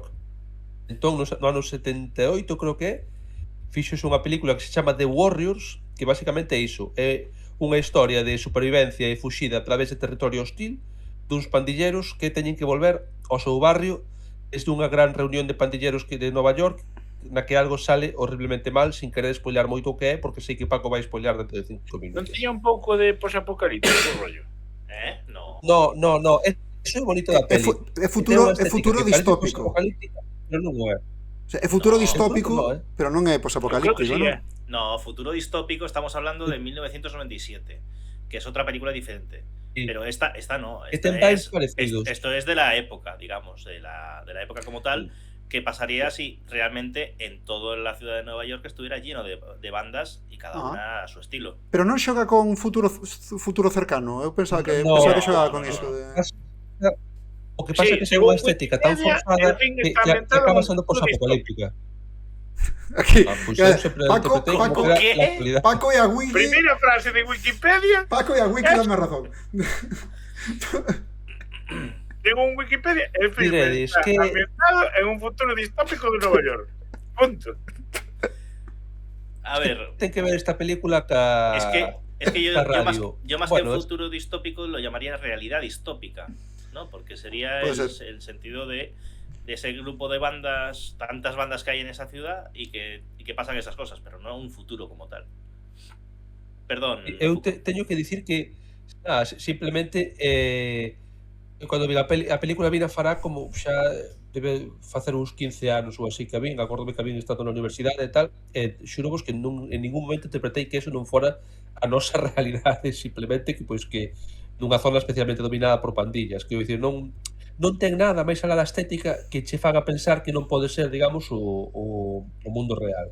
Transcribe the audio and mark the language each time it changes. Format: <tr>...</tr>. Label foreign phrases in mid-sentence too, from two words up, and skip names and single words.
<gl>Entón, no ano 78, creo que é, fixose unha película que se chama The Warriors, que basicamente é iso, é unha historia de supervivencia e fuxida a través de territorio hostil duns pandilleros que teñen que volver ao seu barrio desde unha gran reunión de pandilleros de Nova York na que algo sale horriblemente mal,</gl> <es>sin querer</es> <gl>spoilear moito o que é, porque sei que Paco vai spoilear dentro de 5 Non minutos. tiña un pouco de posapocalíptico o rollo. No. No, eso é bonito da peli. É futuro distópico. Pero non é.</gl> <es>O sea,</es> <gl>é futuro distópico, pero non é posapocalíptico,</gl> <es>Sí,</es> <gl>non?</gl> <es>No, futuro distópico estamos hablando de 1997, que es otra película diferente. Sí. Pero esta no. Que Esta</es> <gl>ten vibes</gl> <es>es, parecidos. esto es de la época, digamos, de la época como tal. ¿Qué pasaría si realmente en toda la ciudad de Nueva York estuviera lleno de bandas y cada una a su estilo?</es> <gl>Pero non xoga con futuro cercano. Eu pensaba que</gl> <es>No,</es> <gl>xogaba con</gl> <es>no,</es> <gl>iso</gl> <es>no. de...</es> <gl>O que pasa é que ten</gl> <es>según</es> <gl>unha estética tan</gl> <es>Wikipedia,</es> <gl>forzada</gl> <es>el fin</es> <gl>que</gl> <es>está ambientado</es> <gl>acaba</gl> <es>en</es> <gl>sendo</gl> <es>futuro</es> <gl>posapocalíptica.</gl> <es>Aquí,</es> <gl>Pois eu sempre lo</gl> <es>Paco,</es> <gl>interpretei como</gl> <es>Paco,</es> <gl>que era</gl> <es>¿qué?</es> <gl>la actualidad. Paco e a Wiki, Primeira frase de Wikipedia, Paco e a Wiki dame razón.</gl> <es>según Wikipedia, el filme</es> <gl>Diredes</gl> <es>está</es> <gl>que-</gl> <es>ambientado en un futuro distópico de Nueva York. Punto. A ver,</es> <gl>Ten que ver esta película ca...</gl> <es>es que yo</es> <gl>radio.</gl> <es>más Bueno, que es- futuro distópico lo llamaría realidad distópica, ¿no? Porque sería Puede ser. el sentido de ese grupo de bandas, tantas bandas que hay en esa ciudad y que pasan esas cosas, pero no un futuro como tal. Perdón.</es> <gl>Eu teño que dicir que simplemente cando vi a película vina fará como xa debe facer uns 15 anos ou así que a vin, acórdome que a vin estado na universidade e tal, xurobos que en ningún momento interpretei que eso non fora a nosa realidade, simplemente que pois que nunha zona especialmente dominada por pandillas, que dicir, non ten nada máis alá da estética que che faga pensar que non pode ser, digamos, o mundo real.</gl>